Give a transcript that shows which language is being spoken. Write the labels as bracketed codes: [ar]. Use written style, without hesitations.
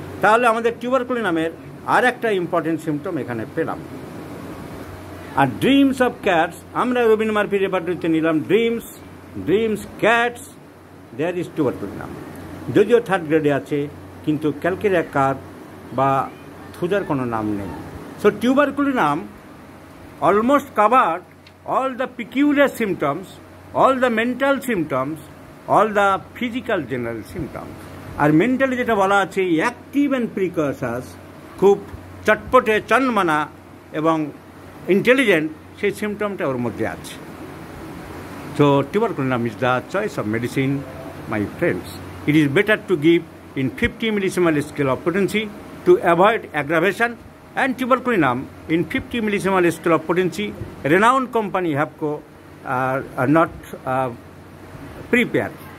[bn] তাহলে আমাদের টিউবারকুলিনামের আর একটা ইম্পর্টেন্ট সিমটম এখানে পেলাম। আর ড্রিমস অফ ক্যাটস আমরা রবিন মার্ফি রেপার্টরিতে নিলাম, dreams cats, [en] There is tuberculinum. [bn] যদিও 3rd গ্রেডে আছে, কিন্তু ক্যালকিরেকার বা থুজার কোনো নাম নেই। [en] So tuberculinum almost covered all the peculiar symptoms, all the mental symptoms, all the physical general symptoms. [bn] আর mentally যেটা বলা আছে অ্যাক্টিভ অ্যান্ড প্রিকশাস, খুব চটপটে, চনমানা এবং ইন্টেলিজেন্ট, সেই সিমটমটা ওর মধ্যে আছে। [en] So tuberculinum is the choice of medicine, my friends. It is better to give in 50 millisiemens scale of potency to avoid aggravation, and tuberculinum in 50 millisiemens scale of potency, renowned company HAPCO are not prepared.